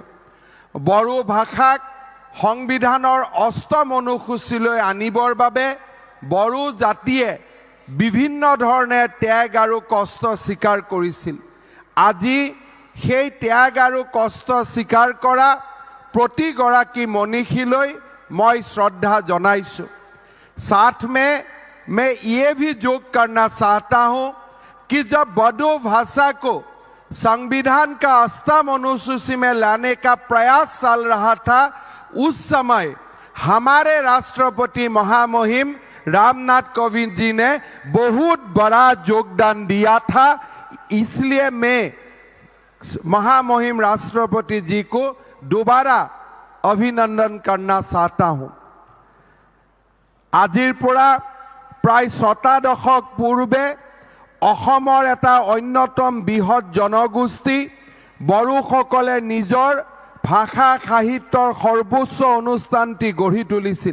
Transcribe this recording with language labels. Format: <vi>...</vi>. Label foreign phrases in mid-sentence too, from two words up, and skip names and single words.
<as>বড়ো ভাষাক সংবিধানৰ 8ম অনুসূচীলৈ আনিবৰ বাবে বড়ো জাতিয়ে বিভিন্ন ধৰণে ত্যাগ আৰু কষ্ট স্বীকাৰ কৰিছিল। আজি সেই ত্যাগ আৰু কষ্ট স্বীকাৰ কৰা প্ৰতিগৰাকী মনীষীলৈ মই শ্ৰদ্ধা জনাইছোঁ।</as> <hi>साथ में मैं ये भी जोग करना चाहता हूँ कि जब बोडो भाषा को संविधान का 8म अनुसूची में लाने का प्रयास चल रहा था, उस समय हमारे राष्ट्रपति महामहिम रामनाथ कोविंद जी ने बहुत बड़ा योगदान दिया था। इसलिए मैं महामहिम राष्ट्रपति जी को दोबारा अभिनंदन करना चाहता हूँ।</hi> <as>আজিৰ পৰা প্ৰায় 6টা দশক পূৰ্বে অসমৰ এটা অন্যতম বৃহৎ জনগোষ্ঠী বড়োসকলে নিজৰ ভাষা সাহিত্যৰ সৰ্বোচ্চ অনুষ্ঠানটি গঢ়ি তুলিছিল।</as>